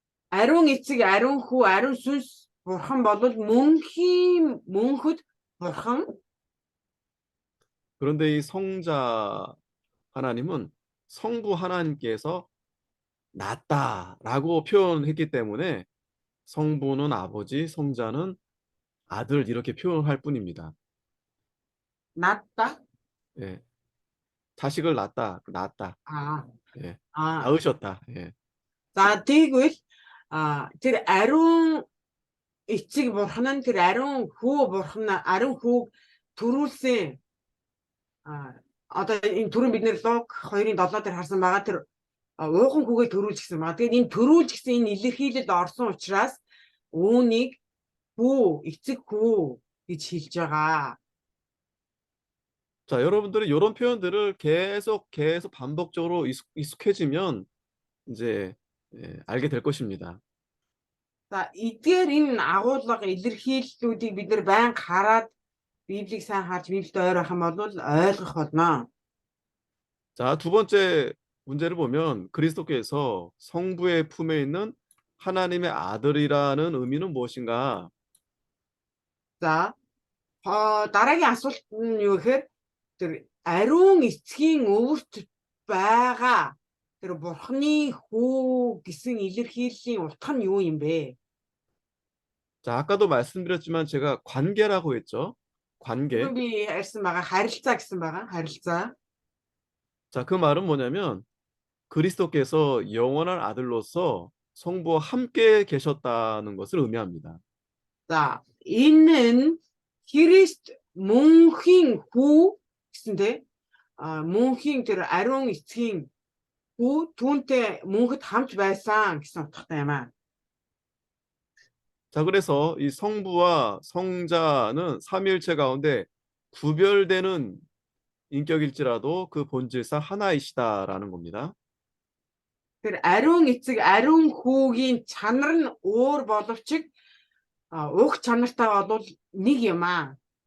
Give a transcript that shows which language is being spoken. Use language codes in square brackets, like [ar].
[mn] Ариун эцэг, ариун хүү, ариун сүнс бурхан бол мөнхөд бурхан. [ko] 그런데 이 성자 하나님은 성부 하나님께서 낫다라고 표현했기 때문에 성부는 아버지, 성자는 아들 이렇게 표현할 뿐입니다. Надта. 예. 자식을 낳다, 예. 낳으셨다. 예. [mn] За тэгвэл тэр ариун эцэг бурхан нь тэр ариун хүү төрүүлсэн одоо энэ түрүүн бид нэр лог 2:7 дээр харсан байгаа тэр уухан хүүгээ төрүүлчихсэн байгаа. Тэгээд энэ төрүүлчихсэн энэ илэрхийлэлд орсон учраас үүнийг эцэг хүү гэж хэлж байгаа. [ko] 자, 여러분들이 이런 표현들을 계속 반복적으로 익숙해지면 이제 알게 될 것입니다. [mn] За эдгээр энэ агуулга илэрхийллүүдийг бид нэр байн хараад Библийг сайн харж Библиэд ойр байх юм бол ойлгох болно. [ko] 자, 두 번째 문제를 보면 그리스도께서 성부의 품에 있는 하나님의 아들이라는 의미는 무엇인가? [mn] За дараагийн асуулт нь юу гэхээр тэр ариун эцгийн өвөрт байгаа тэр бурхны хүү гэсэн илэрхийллийн утга нь юу юм бэ? [ko] 자, 아까도 말씀드렸지만 제가 관계라고 했죠. 관계. [mn] Би ярьсан байгаа харилцаа гэсэн байгаа. харилцаа. [ko] 자, 그 말은 뭐냐면 그리스도께서 영원한 아들로서 성부와 함께 계셨다는 것을 의미합니다. [mn] За энэ нь Христ мөнхийн хүү гэсэнтэй мөнхийн тэр ариун эцгийн хүү түүнтэй мөнхөд хамт байсан гэсэн утгатай юм аа. [ko] 자, 그래서 이 성부와 성자는 삼위일체 가운데 구별되는 인격일지라도 그 본질상 하나이시다라는 겁니다. [mn] Тэр ариун эцэг, ариун хүүгийн чанар нь өөр боловч уг чанартай бол нэг юм аа.